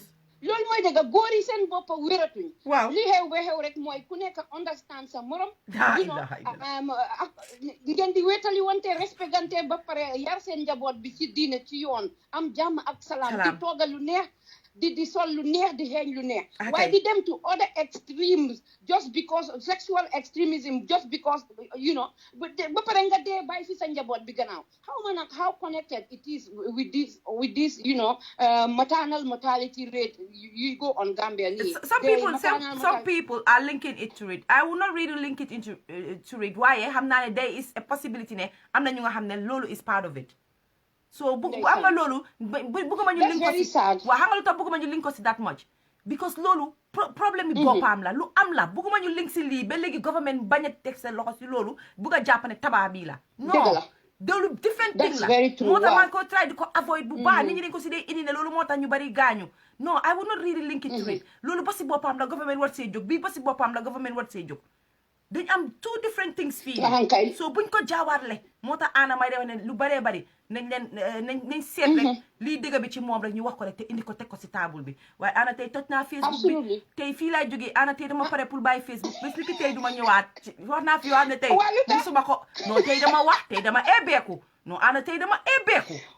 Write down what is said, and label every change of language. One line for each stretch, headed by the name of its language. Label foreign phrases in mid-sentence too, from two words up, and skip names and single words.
Wolof: loolu mooy dëgg góor yi seen bopp wératuñ waaw li xew ba xew rek mooy ku nekk understand sa morom ngeen di wéetali wante respectante ba pare yar seen njaboot bi ci diine ci yoon am jàmm ak salaam di toogal lu neex di sol lu neex di xeeñ lu neex waaye di dem
English: to other extremes just because sexual extremism just because
Wolof: ba pare nga dee bàyyi fi sa njaboot bi gannaaw
English: how connected it is with this maternal mortality rate you go on
Wolof: Gambia nii
English: some people are linking it to it. I will not really link it into to it
Wolof: waaye xam naa ne
English: there is a possibility
Wolof: ne am na ñu nga xam ne loolu
English: is part of it.
Wolof: So bu am nga loolu bëgguma ñu link ko si waaw xam nga lu tax bëgguma ñu link ko si
English: that much
Wolof: because loolu problème bi boppam la lu am la bëgguma ñu link si lii ba léegi government bañ a teg seen loxo si loolu bëgg a jàpp ne Taaba bii la non loolu
English: different thing
Wolof: la moo tax man ko try di ko avoid bu baax nit ñi dañ ko si dee indi ne loolu moo tax ñu bari gaañu non I
English: would not really link it to it
Wolof: loolu ba si boppam la government war see jóg bii ba si boppam la government war see jóg dañ am
English: 2 different things
Wolof: fii so buñ ko jaawaarle moo tax Ana may defe ne lu baree bari nañ seet rek lii dëgg bi ci moom rek ñu wax ko rek te indi ko teg ko si table bi waaye Ana tey toj naa Facebook bi tey fii laay jógee Ana tey dama pare pour bàyyi Facebook bés ni ki tey duma ñëwaat wax naa fi yoo xam ne tey gisuma ko non tey dama wax tey dama eebeeku non Ana tey dama eebeeku